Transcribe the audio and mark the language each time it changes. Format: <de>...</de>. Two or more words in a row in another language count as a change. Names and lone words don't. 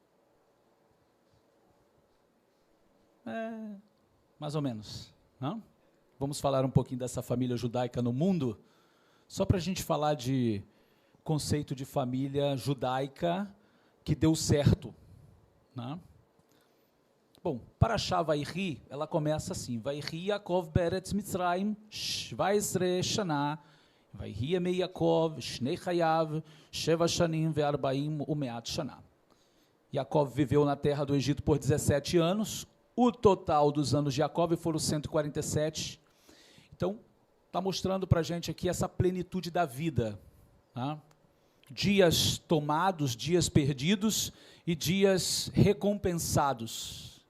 <pt>Mais ou menos, não? Vamos falar um pouquinho dessa família judaica no mundo, só para a gente falar de conceito de família judaica que deu certo, né? Bom, Parashá Vayhi, ela começa assim:</pt> <he>ויחי יעקב בארץ מצרים 17 שנה, ויהי ימי יעקב שני חייו 7 שנים וארבעים ומאת שנה.</he> <pt>Yaakov viveu na terra do Egito por 17 anos, o total dos anos de Yaakov foram 147. Então, está mostrando para a gente aqui essa plenitude da vida, tá? Dias tomados, dias perdidos e dias recompensados.</pt>